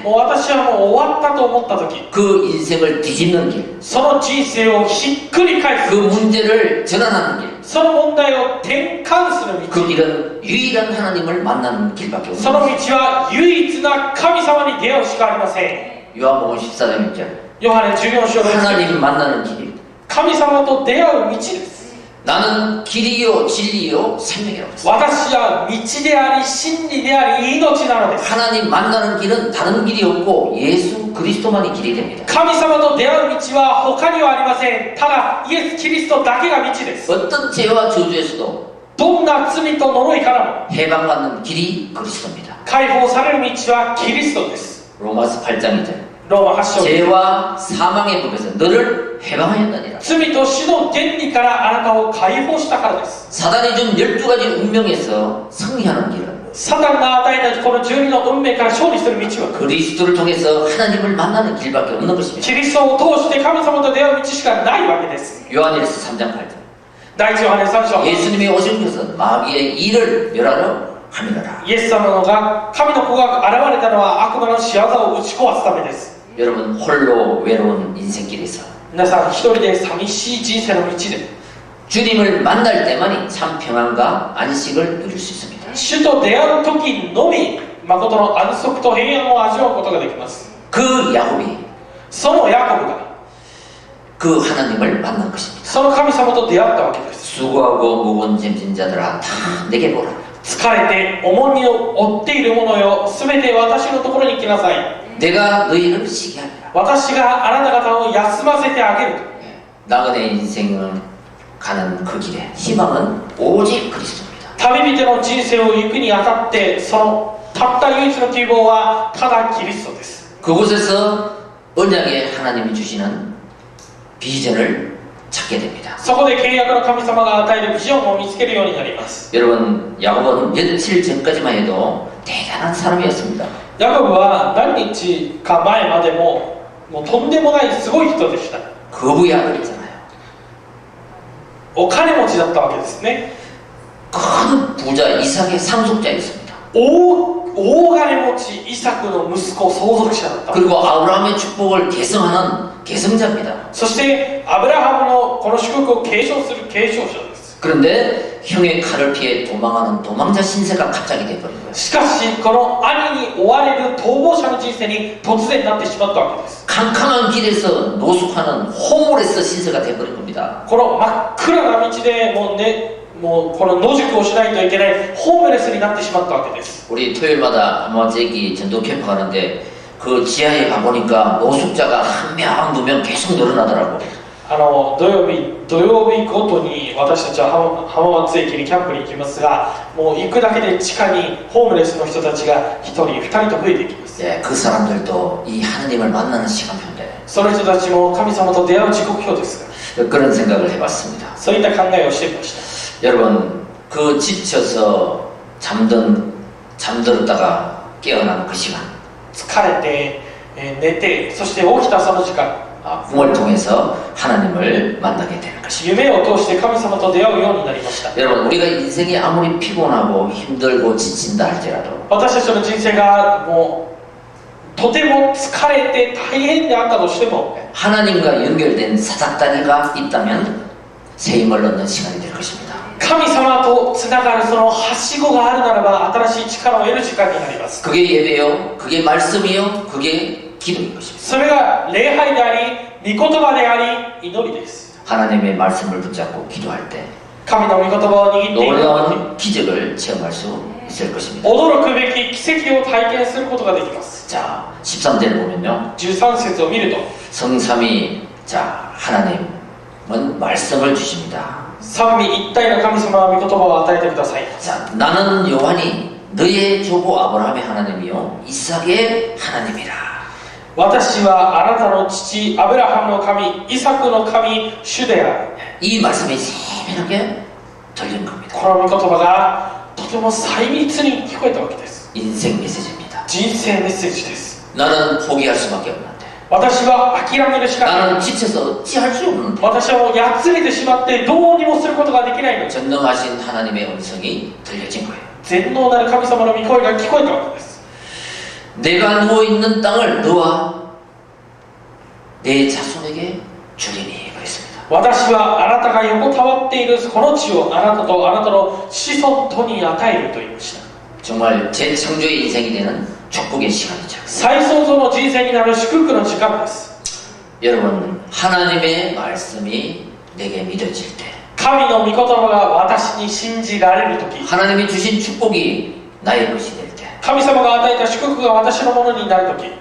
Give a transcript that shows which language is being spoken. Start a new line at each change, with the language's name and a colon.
Japanese: もう私はもう終わったと思った時、
Korean: 그 인생을 뒤집는 길,
Japanese: その人生をひっくり返す、
Korean: 그 문제를 전환하는 길,
Japanese: その問題を転換する道、
Korean: 그 길은 유일한 하나님을 만나는 길밖에
Japanese: その
Korean: 없는
Japanese: 道は唯一な神様に出会うしかありません。
Korean: 요한복음 14장 1절.
Japanese: ヨハネ14章の
Korean: 하나님 만나는 길이
Japanese: 神様と出会う道です。
Korean: 나는 길이요 진리요 생명이라고 했어요.
Japanese: 私は道であり真理であり命なのです。
Korean: 하나님 만나는 길은 다른 길이 없고 예수 그리스도만이 길이 됩니다.
Japanese: 神様と出会う道は他にはありません。ただイエス・キリストだけが道です。
Korean: 어떤 죄와 저주에서도
Japanese: どんな罪と呪いからも
Korean: 해방받는 길이 그리스도입니다.
Japanese: 解放される道はキリストです。
Korean: 로마서 8장 2절.
Japanese: ローマ8章
Korean: 죄와 사망의 법에서 너를 해방하였느니라.
Japanese: 罪と死の原理からあなたを解放したからです。
Korean: 사단이 준 12가지 운명에서 승리하는 길은
Japanese: サタンが与えたこの12の運命から勝利する道は
Korean: 그리스도를 통해서 하나님을 만나는 길밖에 없는 것입니다.
Japanese: キリストを通して神様と出会う道しかないわけです。
Korean: 요한일서 3장 8절.
Japanese: 第一ヨハネ3章
Korean: 예수님이 오신 것은 마귀의 일을 멸하러 함이라.
Japanese: イエス様のが神の子が現れたのは悪魔の仕業を打ち壊すためです。
Korean: 여러분 홀로 외로운 인생길에서
Japanese: 皆さん一人で寂しい人生の道で
Korean: 주님을 만날 때만이 참 평안과 안식을 누릴 수 있습니다.
Japanese: 主と出会う時のみ誠の安息と平安を味わうことができます。
Korean: 그 야곱이
Japanese: そのヤコブが
Korean: 그 하나님을 만난 것입니다.
Japanese: その神様と出会ったわけです。
Korean: 수고하고 무거운 짐진 자들아 다 내게 오라.
Japanese: 疲れて重荷を負っている者よ、すべて私のところに来なさい。
Korean: 내가 너희를 쉬게 하리라.
Japanese: 私があなた方を休ませてあげる。
Korean: 나그네 인생을 가는 그 길에 희망은 오직 그리스도입니다.
Japanese: 旅人の人生を行くにあたってそのたった唯一の希望はただキリストです。
Korean: 그곳에서 언약의 하나님이 주시는 비전을 찾게 됩니다.
Japanese: そこで契約の神様が与えるビジョンを見つけるようになります。
Korean: 여러분 야곱은 며칠 전까지만 해도 대단한 사람이었습니다.
Japanese: ヤコブは何日か前までもうとんでもないすごい人でした。
Korean: 거부야였잖아요.
Japanese: お金持ちだったわけですね。
Korean: 큰 부자 이삭의 상속자였습니다.
Japanese: 大金持ちイサクの息子相続者だった。
Korean: 그리고 아브라함의 축복을 계승하는 계승자입니다.
Japanese: そしてアブラハムのこの祝福を継承する継承者です。
Korean: 그런데 형의 칼을 피해 도망하는 도망자 신세가 갑자기 돼버린 거예요.
Japanese: しかしこの兄に追われる逃亡者の人生に突然なってしまったわけです。
Korean: 캄캄한 길에서 노숙하는 호몰에서 신세가 돼버린 겁니다.
Japanese: この真っ暗な道でもうこの野宿をしないといけないホームレスになってしまったわけです。
Korean: 우리 토요일마다 아마제기 전도 캠프 가는데 그 지하에 가보니까 노숙자가 한 명, 두 명 계속 늘어나더라고.
Japanese: 土曜日ごとに私たちは浜松駅にキャンプに行きますが、もう行くだけで地下にホームレスの人たちが1人、2人と増えていきます。
Korean: 네, 그 사람들도 이 하나님을 만나는 시간표인데
Japanese: その人たちも神様と出会う時刻表ですが、
Korean: 그런 생각을 해봤습니다.
Japanese: そういった考えをしてみました。
Korean: 여러분, 그 지쳐서 잠들었다가 깨어나는 그 시간,
Japanese: 疲れて、寝て、そして起きたその時間、
Korean: 꿈을 통해서 하나님을 만나게 되는 것입니다.
Japanese: 夢を通して神様と出会うようになりました。
Korean: 여러분, 우리가 인생이 아무리 피곤하고 힘들고 지친다 할지라도
Japanese: 私たちの人生がもうとても疲れて大変であったとしても、
Korean: 하나님과 연결된 사닥다리가 있다면 새 힘을 얻는 시간이 될 것입니다.
Japanese: 神様とつながるそのはしごがあるならば新しい力を得る時間になります。
Korean: 그게 예배요, 그게 말씀이요, 그게 기도인 것입니다.
Japanese: それが礼拝であり、御言葉であり、祈りです。
Korean: 하나님의 말씀을 붙잡고 기도할 때
Japanese: 神の御言葉を握っている時、
Korean: 놀라운 기적을 체험할 수 있을 것입니다.
Japanese: 驚くべき奇跡を体験することができます。
Korean: 자, 13절을 보면요.
Japanese: 13節を見ると、
Korean: 성삼위, 자, 하나님은 말씀을 주십니다.
Japanese: 三位一体の神様は御言葉を与えてください。
Korean: 자, 나는 요한이 너의 조부 아브라함의 하나님이요 이삭의 하나님이라.
Japanese: 私はあなたの父アブラハムの神、イサクの神、主である。
Korean: 이 말씀이 세밀하게 들린 겁니다.
Japanese: この御言葉がとても細密に聞こえたわけです。
Korean: 인생 메시지입니다.
Japanese: 人生メッセージです。
Korean: 나는 포기할 수밖에 없는데
Japanese: 私は諦めるしかない。
Korean: 나는 지쳐서 어찌할 수 없는데
Japanese: 私はもうやつれてしまってどうにもすることができないの。
Korean: 전능하신 하나님의 음성이 들려진 거예요.
Japanese: 全能なる神様の御声が聞こえたわけです。
Korean: 내가 누워있는 땅을 너와 내 자손에게 주리니 그랬습니다.
Japanese: 私はあなたが横たわっているこの地をあなたとあなたの子孫とに与えると言いました。
Korean: 정말 재창조의 인생이 되는 축복의 시간이죠.
Japanese: 再創造の人生になる祝福の時間です。
Korean: 여러분, 하나님의 말씀이 내게 믿어질 때
Japanese: 神の御言葉が私に信じられるとき、
Korean: 하나님이 주신 축복이 나의 것이 될 때
Japanese: 神様が与えた祝福が私のものになるとき、